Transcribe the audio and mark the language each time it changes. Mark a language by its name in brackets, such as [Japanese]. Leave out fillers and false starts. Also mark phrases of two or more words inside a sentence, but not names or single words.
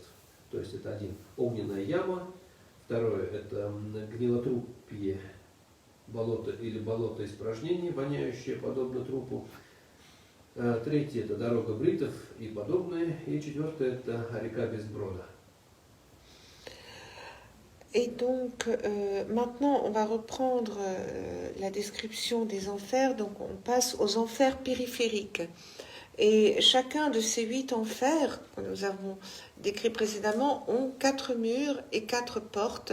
[Russian] То есть это один огненная яма, второе это гнилотрупье, болото или болото испражнений, воняющее подобно трупу. Третье это дорога бритов и подобное. И четвертое это река без брода. [French] Et donc, maintenant, on va reprendre la description des enfers. Donc, on passe aux enfers périphériques. Et chacun de ces 8 enfers que nous avons décrits précédemment ont 4 murs et 4 portes.